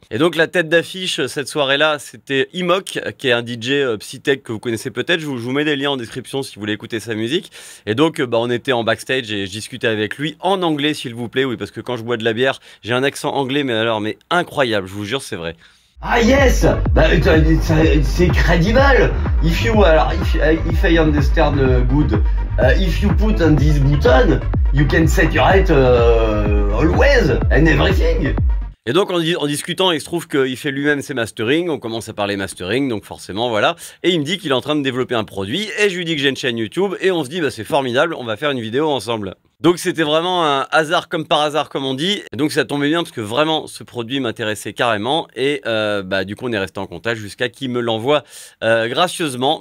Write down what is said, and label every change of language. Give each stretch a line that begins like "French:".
French: Et donc la tête d'affiche cette soirée-là, c'était Imok, qui est un DJ psytech que vous connaissez peut-être. Je vous mets des liens en description si vous voulez écouter sa musique. Et donc on était en backstage et je discutais avec lui en anglais s'il vous plaît. Oui, parce que quand je bois de la bière, j'ai un accent anglais mais incroyable, je vous jure c'est vrai. Ah yes, c'est credible.
English: If I understand good, if you put on this button, you can set your height always and everything.
French: Et donc en discutant, il se trouve qu'il fait lui-même ses mastering, on commence à parler mastering, donc forcément voilà. Et il me dit qu'il est en train de développer un produit, et je lui dis que j'ai une chaîne YouTube, et on se dit c'est formidable, on va faire une vidéo ensemble. Donc c'était vraiment un hasard comme par hasard comme on dit, et donc ça tombait bien parce que vraiment ce produit m'intéressait carrément, et du coup on est resté en contact jusqu'à qu'il me l'envoie gracieusement.